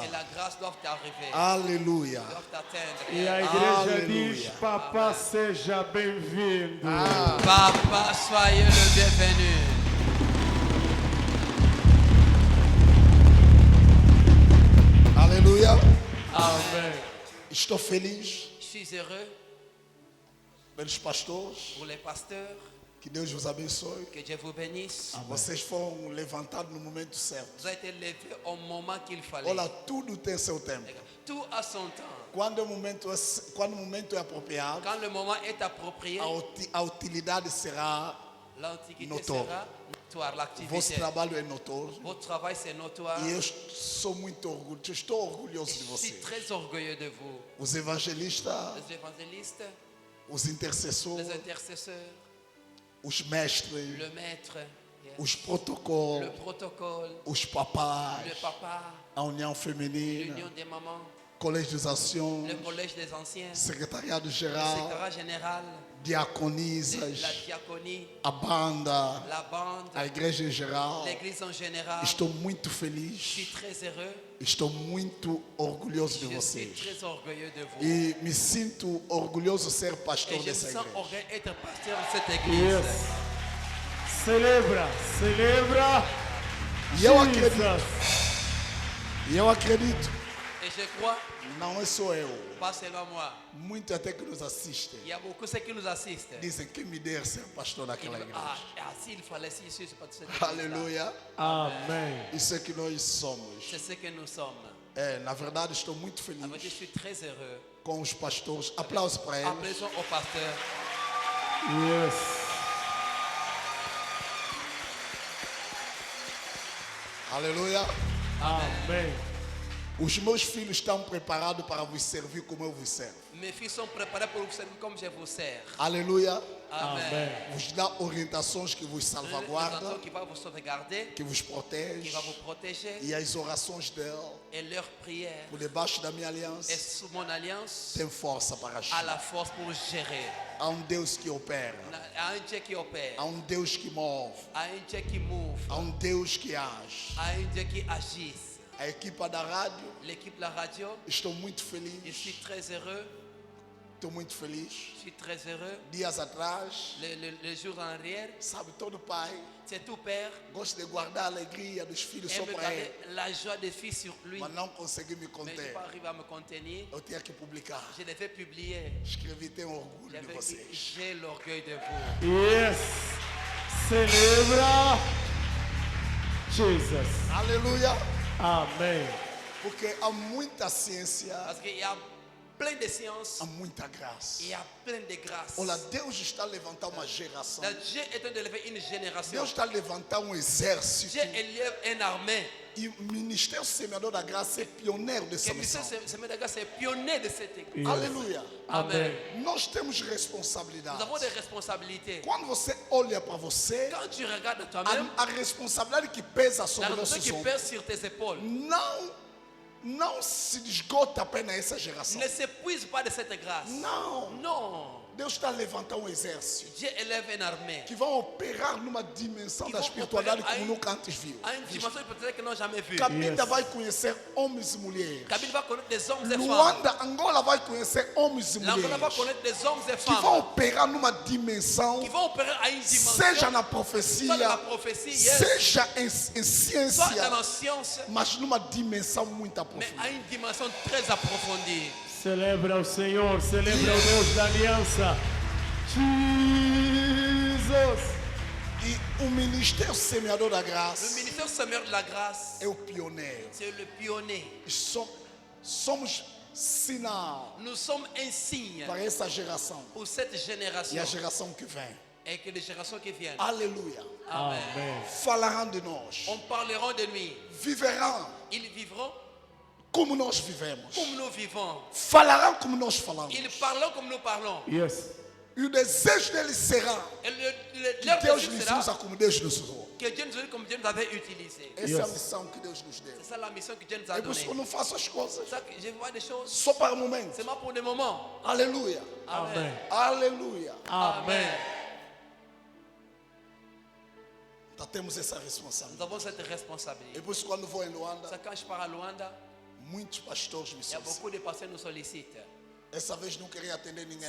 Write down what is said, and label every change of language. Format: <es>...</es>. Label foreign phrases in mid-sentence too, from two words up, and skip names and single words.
<fr>et la grâce doit t'arriver,</fr> <pt>Aleluia.</pt> <fr>doit t'atteindre.</fr> <pt>E a igreja Aleluia. diz: Papá, seja bem-vindo.</pt> <fr>Papa, soyez le bienvenu.</fr> <pt>Amém. Estou feliz</pt> <fr>Je suis heureux</fr> <pt>pelos pastores.</pt> <fr>pour les pasteurs.</fr> <pt>Que Deus vos abençoe.</pt> <fr>Que Dieu vous bénisse.</fr> <pt>Vocês foram levantados no momento certo.</pt> <fr>Vous avez été levés au moment qu'il fallait.</fr> <pt>Olha, tudo tem seu tempo.</pt> <fr>Tout a son temps.</fr> <pt>Quando o momento é apropriado,</pt> <fr>Quand le moment est approprié,</fr> <pt>a utilidade será</pt> <fr>l'antiquité notoire. sera notoire.</fr> <pt>Vosso</pt> <fr>L'activité.</fr> <pt>trabalho é notório.</pt> <fr>Votre travail c'est notoire.</fr> <pt>E eu sou muito orgulhoso. Estou orgulhoso de</pt> <fr>Je suis</fr> <pt>vocês.</pt> <fr>très orgueilleux de vous.</fr> <pt>Os evangelistas,</pt> <fr>Les évangélistes,</fr> <pt>os intercessores,</pt> <fr>les intercesseurs,</fr> <pt>os mestres,</pt> <fr>le maître,</fr> <pt>os</pt> <fr>le</fr> <pt>protocolos,</pt> <fr>protocole,</fr> <pt>os papais,</pt> <fr>le papa,</fr> <pt>a união feminina,</pt> <fr>l'union des mamans,</fr> <pt>colégio dos anciãos,</pt> <fr>le collège des anciens,</fr> <pt>secretariado</pt> <fr>le</fr> <pt>geral,</pt> <fr>secrétariat général,</fr> <pt>diaconisas,</pt> <fr>la diaconie,</fr> <pt>a banda,</pt> <fr>la bande,</fr> <pt>a igreja em geral.</pt> <fr>l'église en général.</fr> <pt>Estou muito</pt> <fr>Je suis</fr> <pt>feliz,</pt> <fr>très heureux.</fr> <pt>estou muito orgulhoso de</pt> <fr>Je suis</fr> <pt>vocês.</pt> <fr>très orgueilleux de vous.</fr> <pt>E me sinto orgulhoso ser</pt> <fr>Et</fr> <pt>pastor</pt> <fr>je me</fr> <pt>dessa</pt> <fr>sens</fr> <pt>igreja.</pt> <fr>orgueilleux d'être pasteur de cette église.</fr> <en>Yes.</en> <pt>Celebra, celebra. E eu acredito, Jesus.</pt> <fr>Et je crois,</fr> <pt>não é só eu,</pt> <fr>pas seulement moi,</fr> <pt>muito até que nos assistem,</pt> <fr>il y a beaucoup de ceux qui nous assistent.</fr> <pt>dizem que me der ser pastor</pt> <fr>Ils</fr> <pt>daquela</pt> <fr>disent,</fr> <pt>igreja.</pt> <fr>s'il fallait, si je suis pas de cette église.</fr> <pt>Aleluia. Amém. Isso é que nós somos.</pt> <fr>C'est ce que nous sommes.</fr> <pt>Na verdade, estou muito</pt> <fr>Ah, mais je</fr> <pt>feliz</pt> <fr>suis très heureux.</fr> <pt>com os pastores. Aplausos para eles.</pt> <fr>Applaudissons au pasteur.</fr> <en>Yes.</en> <pt>Aleluia. Amém. Os meus filhos estão preparados para vos servir como eu vos servo.</pt> <fr>Mes filles sont préparées pour vous servir comme je vous sers.</fr> <pt>Aleluia. Amen. Amém. Vos dá orientações que vos</pt> <fr>L'orientation</fr> <pt>salvaguardam,</pt> <fr>qui va vous sauvegarder,</fr> <pt>que vos</pt> <fr>qui</fr> <pt>protege.</pt> <fr>va vous protéger,</fr> <pt>E as orações dela,</pt> <fr>et leur prière</fr> <pt>por debaixo da minha</pt> <fr>est</fr> <pt>aliança,</pt> <fr>sous mon alliance,</fr> <pt>tem força para</pt> <fr>a</fr> <pt>agir.</pt> <fr>la force pour gérer.</fr> <pt>Há um Deus que opera.</pt> <fr>À un Dieu qui opère,</fr> <pt>Há um Deus que move.</pt> <fr>à un Dieu qui move,</fr> <pt>Há um Deus que age.</pt> <fr>à un Dieu qui agisse.</fr> <pt>A equipa da rádio,</pt> <fr>L'équipe de la radio,</fr> <pt>estou muito</pt> <fr>je</fr> <pt>feliz.</pt> <fr>suis très heureux.</fr> <pt>Estou muito feliz.</pt> <fr>Je suis très heureux.</fr> <pt>Dias atrás,</pt> <fr>Le jour en arrière,</fr> <pt>sabe, todo pai</pt> <fr>c'est tout père.</fr> <pt>gosta de guardar a alegria dos filhos só</pt> <fr>Aime</fr> <pt>para</pt> <fr>garder</fr> <pt>ele.</pt> <fr>la joie des filles sur lui.</fr> <pt>Mas não consegui me</pt> <fr>Mais je</fr> <pt>conter.</pt> <fr>n'ai pas arrivé à me contenir.</fr> <pt>Eu tinha que publicar.</pt> <fr>Je devais publier.</fr> <pt>Escrevi, tenho orgulho de</pt> <fr>J'avais dit,</fr> <pt>vocês.</pt> <fr>j'ai l'orgueil de vous.</fr> <en>Yes.</en> <pt>Celebra. Jesus. Aleluia. Amém. Porque há muita ciência,</pt> <fr>Parce qu'il y a plein de sciences,</fr> <pt>há muita graça.</pt> <fr>il y a plein de grâces.</fr> <pt>Olha, Deus está a levantar uma geração.</pt> <fr>Dieu est en train d'élever une génération.</fr> <pt>Deus está a levantar um exército.</pt> <fr>Dieu élève une armée.</fr> <pt>E o Ministério Semeador da Graça é pioneiro dessa</pt> <fr>Que</fr> <pt>missão.</pt> <fr>Semaine de grâce est pionnier de cette église.</fr> <en>Yes.</en> <pt>Aleluia. Amen. Nós temos</pt> <fr>Nous</fr> <pt>responsabilidade.</pt> <fr>avons des responsabilités.</fr> <pt>Quando você olha para você,</pt> <fr>Quand tu regardes à toi-même,</fr> <pt>a responsabilidade que pesa</pt> <fr>la</fr> <pt>sobre</pt> <fr>responsabilité</fr> <pt>nossos</pt> <fr>qui</fr> <pt>ombros</pt> <fr>pèse sur tes épaules</fr> <pt>não se esgota apenas essa geração.</pt> <fr>ne s'épuise pas de cette grâce.</fr> <pt>Não.</pt> <fr>Non.</fr> <pt>Deus está a levantar um exército</pt> <fr>Dieu élève une armée.</fr> <pt>que vão operar numa dimensão Que da vão espiritualidade operar como aí- nunca antes viu.</pt> <fr>À une dimension peut-être que nous n'avons jamais vue.</fr> <pt>Cabinda</pt> <en>Yes.</en> <pt>vai conhecer homens e mulheres.</pt> <fr>Kabyle va connaître des hommes et femmes.</fr> <pt>Luanda, Angola vai conhecer homens e</pt> <fr>L'Angola va</fr> <pt>mulheres</pt> <fr>connaître des hommes et</fr> <pt>que vão</pt> <fr>femmes</fr> <pt>operar numa dimensão,</pt> <fr>qui vont opérer à une dimension,</fr> <pt>seja na</pt> <fr>soit dans la</fr> <pt>profecia,</pt> <fr>prophétie, yes,</fr> <pt>seja em</pt> <fr>soit dans</fr> <pt>ciência,</pt> <fr>la science,</fr> <pt>mas numa dimensão muito</pt> <fr>mais</fr> <pt>aprofundada.</pt> <fr>à une dimension très approfondie.</fr> <pt>Celebra o Senhor, celebra o Deus da aliança. Jesus. E o Ministério Semeador da</pt> <fr>Le</fr> <pt>Graça</pt> <fr>ministère semeur de la grâce,</fr> <pt>é o pioneiro.</pt> <fr>c'est le pionnier.</fr> <pt>Somos sinal</pt> <fr>Nous sommes un signe</fr> <pt>para essa geração</pt> <fr>pour cette</fr> <pt>e</pt> <fr>génération</fr> <pt>a geração que vem.</pt> <fr>et que les générations qui viennent.</fr> <pt>Aleluia. Amen. Amém. Falarão de nós,</pt> <fr>On parlera de nous.</fr> <pt>viverão</pt> <fr>Ils vivront</fr> <pt>como nós vivemos,</pt> <fr>comme nous vivons.</fr> <pt>falarão como nós falamos.</pt> <fr>Ils parleront comme nous parlons.</fr> <en>Yes.</en> <pt>E o desejo deles será</pt> <fr>Et</fr> <pt>que</pt> <fr>leur</fr> <pt>Deus</pt> <fr>désir</fr> <pt>nos</pt> <fr>sera</fr> <pt>usa como Deus nos usou.</pt> <fr>que Dieu nous use comme Dieu nous avait utilisé.</fr> <pt>Essa é a</pt> <en>Yes.</en> <pt>missão que Deus nos deu.</pt> <fr>C'est ça la mission que Dieu nous a</fr> <pt>É por isso</pt> <fr>donnée.</fr> <pt>que eu não faço as coisas</pt> <fr>C'est ça que je vois des choses</fr> <pt>só para o momento.</pt> <fr>seulement pour le moment.</fr> <pt>Aleluia. Amém. Aleluia. Amém. Então temos essa</pt> <fr>Nous</fr> <pt>responsabilidade.</pt> <fr>avons cette</fr> <pt>E</pt> <fr>responsabilité.</fr> <pt>por isso quando vou em Luanda,</pt> <fr>Ça, quand je pars à Luanda,</fr> <pt>muitos pastores me</pt> <fr>il y a</fr> <pt>solicitam.</pt> <fr>beaucoup de pasteurs qui nous sollicitent.</fr> <pt>Essa vez não queria atender ninguém.</pt>